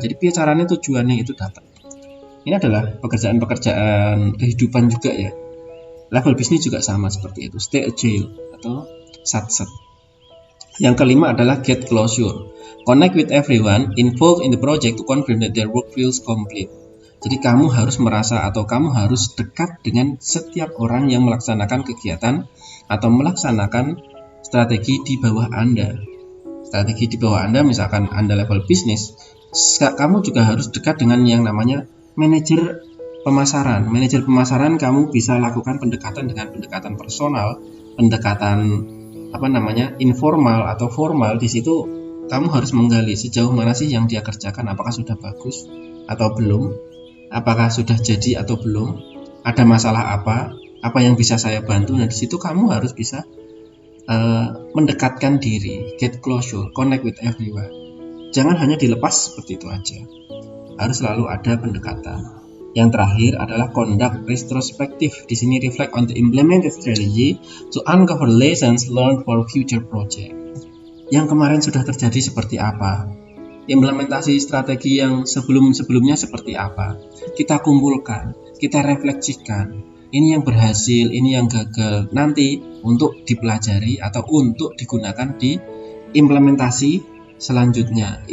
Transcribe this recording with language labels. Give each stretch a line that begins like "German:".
Indonesian: Jadi caranya tujuannya itu dapat. Ini adalah pekerjaan-pekerjaan kehidupan juga ya. Level bisnis juga sama seperti itu, stay agile atau satset. Yang kelima adalah
English: get closure. Connect with everyone involved in the project to confirm that their work feels complete.
Indonesian: Jadi kamu harus merasa atau kamu harus dekat dengan setiap orang yang melaksanakan kegiatan atau melaksanakan strategi di bawah Anda. Strategi di bawah Anda, misalkan Anda level bisnis, kamu juga harus dekat dengan yang namanya manajer pemasaran. Manajer pemasaran kamu bisa lakukan pendekatan dengan pendekatan personal, pendekatan informal atau formal. Di situ kamu harus menggali sejauh mana sih yang dia kerjakan, apakah sudah bagus atau belum, apakah sudah jadi atau belum, ada masalah apa yang bisa saya bantu. Nah, di situ kamu harus bisa mendekatkan diri,
English: get closure, connect with everyone.
Indonesian: Jangan hanya dilepas seperti itu aja, harus selalu ada pendekatan. Yang terakhir adalah conduct retrospective. Di sini
English: reflect on the implemented strategy to uncover lessons learned for future project.
Indonesian: Yang kemarin sudah terjadi seperti apa? Implementasi strategi yang sebelumnya seperti apa? Kita kumpulkan, kita refleksikan. Ini yang berhasil, ini yang gagal. Nanti untuk dipelajari atau untuk digunakan di implementasi selanjutnya.